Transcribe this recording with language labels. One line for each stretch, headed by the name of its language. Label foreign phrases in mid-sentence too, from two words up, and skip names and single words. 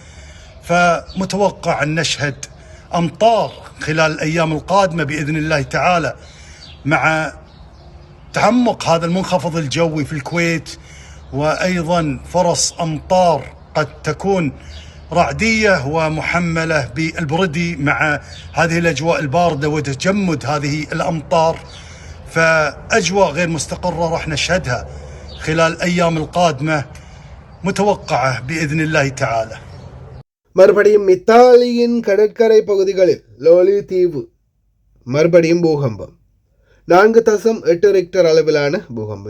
Arabic: فمتوقع أن نشهد أمطار خلال الأيام القادمة بإذن الله تعالى مع تعمق هذا المنخفض الجوي في الكويت، وأيضا فرص أمطار قد تكون رعدية ومحملة بالبردي مع هذه الأجواء الباردة وتجمد هذه الأمطار. فأجواء غير مستقرة راح نشهدها خلال الأيام القادمة متوقعة بإذن الله تعالى.
Tamil: மறுபடியும் இத்தாலியின் கடற்கரை பகுதிகளில் லோலி தீவு மறுபடியும் பூகம்பம். 4.8 ரிக்டர் அளவிலான பூகம்பம்.